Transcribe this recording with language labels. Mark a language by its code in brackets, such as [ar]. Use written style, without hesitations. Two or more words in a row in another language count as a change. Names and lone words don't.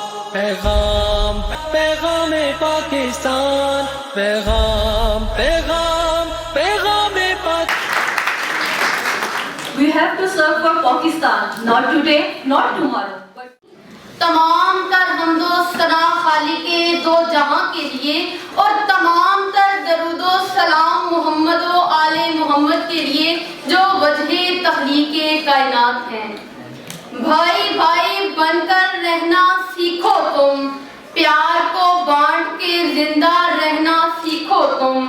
[ur] پیغام پیغام پاکستان، پیغام پیغام پیغام پاکستان. [en] We have to serve for Pakistan, not today, not tomorrow. [ur] تمام تر حمد و ثنا خالق دو جہاں کے لیے اور تمام تر درود و سلام محمد و آل محمد کے لیے جو وجہ تخلیق کائنات ہیں. بھائی بھائی بن کر رہنا سیکھو تم، پیار کو بانٹ کے زندہ رہنا سیکھو تم.